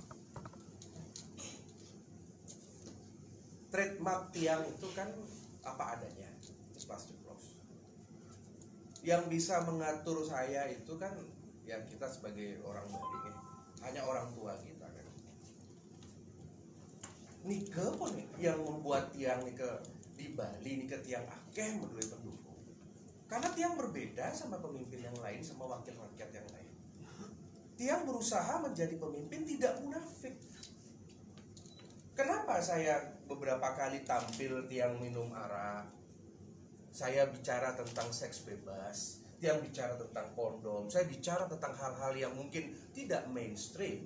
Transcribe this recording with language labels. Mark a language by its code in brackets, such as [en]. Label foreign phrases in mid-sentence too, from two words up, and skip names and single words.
[id] Trademark tiang itu kan apa adanya, ceplos. Yang bisa mengatur saya itu kan yang kita sebagai orang Bali, hanya orang tua kita kan. Nike pun yang membuat tiang Nike di Bali, [ban] Nike tiang akeh [id] menurut pendukung. Karena tiang berbeda sama pemimpin yang lain, sama wakil rakyat yang lain. Tiang berusaha menjadi pemimpin tidak munafik. Kenapa saya beberapa kali tampil tiang minum arak, saya bicara tentang seks bebas, tiang bicara tentang kondom, saya bicara tentang hal-hal yang mungkin tidak mainstream.